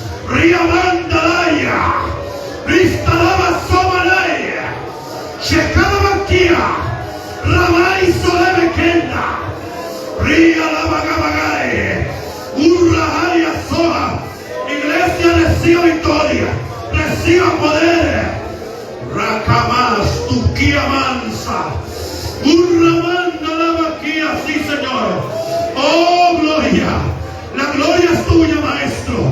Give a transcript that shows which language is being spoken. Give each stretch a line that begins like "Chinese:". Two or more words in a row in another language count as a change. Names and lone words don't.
Spanish: Riamandalaya, Ristalaba Somalaya, Shekalabakia, Ramai Solebekenda, Rialabagabagae, Urrahaya Soa. Iglesia, reciba victoria, reciba poder. Rakamas, Tukia Mansa, Urramandalabakia, sí, Señor. Oh, gloria, la gloria es tuya, Maestro.